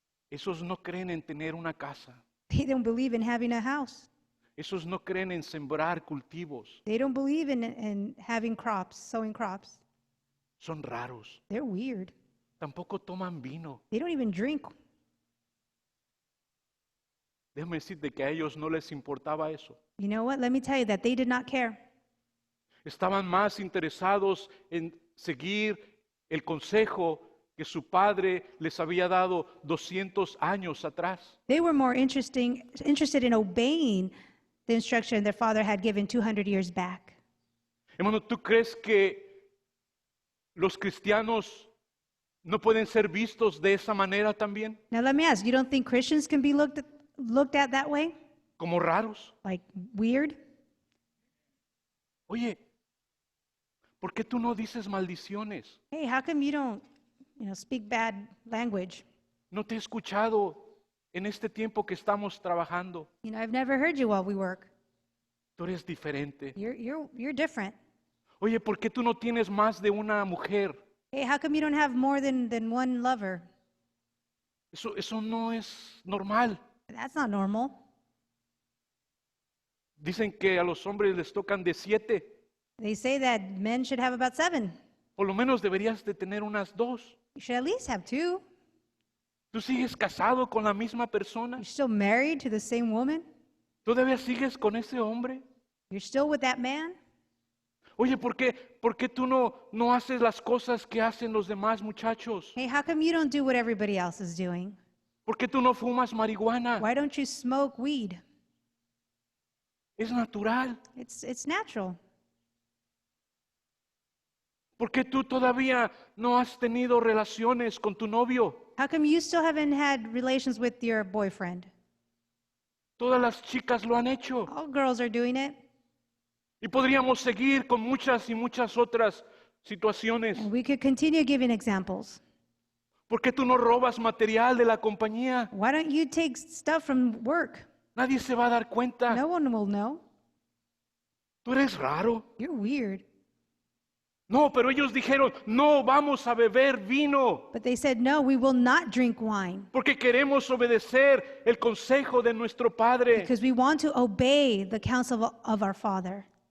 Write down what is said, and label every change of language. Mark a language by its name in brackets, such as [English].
[Spanish] Esos no creen en tener una casa. [English] They don't believe in having a house. [Spanish] Esos no creen en sembrar cultivos. [English] They don't believe in having crops, sowing crops. [Spanish] Son raros. [English] They're weird. [Spanish] Tampoco toman vino. [English] They don't even drink. [Spanish] Déjame decirte que a ellos no les importaba eso. [English] You know what? Let me tell you that they did not care. [Spanish] Estaban más interesados en seguir el consejo que su padre les había dado 200 años atrás. [English] They were more interested in obeying the instruction their father had given 200 years back. [Spanish] Hermano, ¿tú crees que los cristianos no pueden ser vistos de esa manera también? [English] Now, let me ask, you don't think Christians can be looked at that way? [Spanish] Como raros. [English] Like weird? [Spanish] Oye, ¿por qué tú no dices maldiciones? [English] Hey, how come you don't, speak bad language? [Spanish] No te he escuchado en este tiempo que estamos trabajando. [English] I've never heard you while we work. [Spanish] Tú eres diferente. [English] You're different. [Spanish] Oye, ¿por qué tú no tienes más de una mujer? [English] Hey, how come you don't have more than one lover? [Spanish] Eso no es normal. [English] That's not normal. [Spanish] Dicen que a los hombres les tocan de 7. [English] They say that men should have about 7. [Spanish] Por lo menos deberías de tener unas 2. [English] You should at least have 2. [Spanish] ¿Tú sigues casado con la misma persona? [English] You're still married to the same woman. [Spanish] ¿Todavía sigues con ese hombre? [English] You're still with that man. [Spanish] Oye, ¿por qué tú no haces las cosas que hacen los demás muchachos? [English] Hey, how come you don't do what everybody else is doing? [Spanish] ¿Por qué tú no fumas marihuana? [English] Why don't you smoke weed? [Spanish] Es natural. [English] It's natural. [Spanish] ¿Por qué tú todavía no has tenido relaciones con tu novio? [English] How come you still haven't had relations with your boyfriend? [Spanish] Todas las chicas lo han hecho. [English] All girls are doing it. [Spanish] Y podríamos seguir con muchas y muchas otras situaciones. [English] And we could continue giving examples. [Spanish] ¿Por qué tú no robas material de la compañía? [English] Why don't you take stuff from work? [Spanish] Nadie se va a dar cuenta. [English] No one will know. [Spanish] Tú eres raro. [English] You're weird. [Spanish] No, pero ellos dijeron, no vamos a beber vino, [English] But they said, no, we will not drink wine [Spanish] porque queremos obedecer el consejo de nuestro Padre. [English] because we want to obey the counsel of our Father.